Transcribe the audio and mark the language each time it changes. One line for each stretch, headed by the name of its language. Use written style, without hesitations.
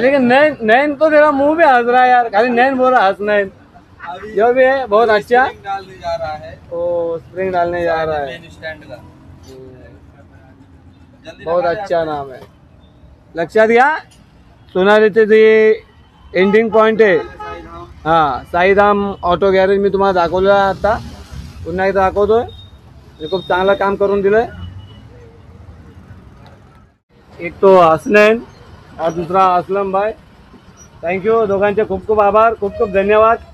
Hindi: लेकिन नैन तो तेरा मुंह भी हंस रहा है यार. खाली नैन बोल रहा हसनैन. जो भी है बहुत अच्छा. डालने जा रहा है. ओ स्प्रिंग डालने जा रहा है. मेन स्टैंड का बहुत अच्छा नाम है.
Marathi: लक्षात घ्या. सोनालीचे जे एंडिंग पॉइंट आहे हां साईधाम ऑटो गॅरेज मी तुम्हाला दाखवलं आता, पुन्हा एकदा दाखवतोय. हे खूप चांगलं काम करून दिलंय.
Hindi: एक तो हसनैन और दुसरा असलम भाई.
Marathi: थँक्यू दोघांचे खूप खूप आभार, खूप खूप धन्यवाद.